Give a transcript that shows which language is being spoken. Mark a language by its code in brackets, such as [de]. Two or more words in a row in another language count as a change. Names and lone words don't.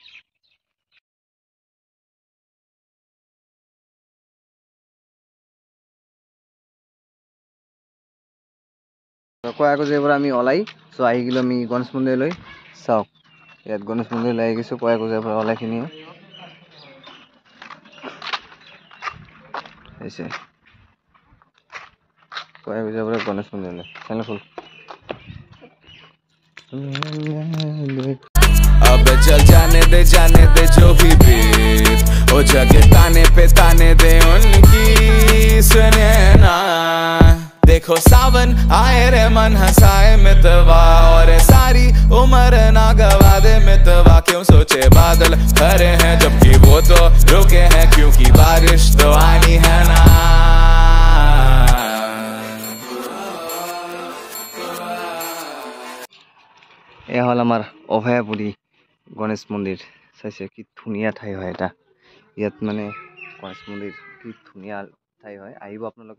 [as] কয়াকুছিয়াৰ পৰা আমি ওলাই চ' আহি গ'লোঁ আমি গণেশ মন্দিৰলৈ। চাওক ইয়াত গণেশ মন্দিৰলৈ আহি গৈছোঁ কয়াকুছিয়াৰ পৰা ওলাইখিনিয়ে। চাইছে কয়াকুছিয়াৰ পৰা গণেশ মন্দিৰলৈ চেনেল ফুল। [hi] अब चल जाने दे जो भी बीत, ओ जगह ताने पे ताने दे उनकी, सुने ना देखो सावन आए रे मन हंसाए मितवा, और सारी उम्र ना गवा दे मितवा। क्यों सोचे बादल खरे हैं जबकि वो तो रुके हैं, क्योंकि बारिश तो आनी है ना। [as] এয়া হ'ল আমাৰ অভয়াপুৰী গণেশ মন্দিৰ। চাইছে কি ধুনীয়া ঠাই হয় এটা। ইয়াত মানে গণেশ মন্দিৰ কি ধুনীয়া ঠাই হয়, আহিব আপোনালোকে।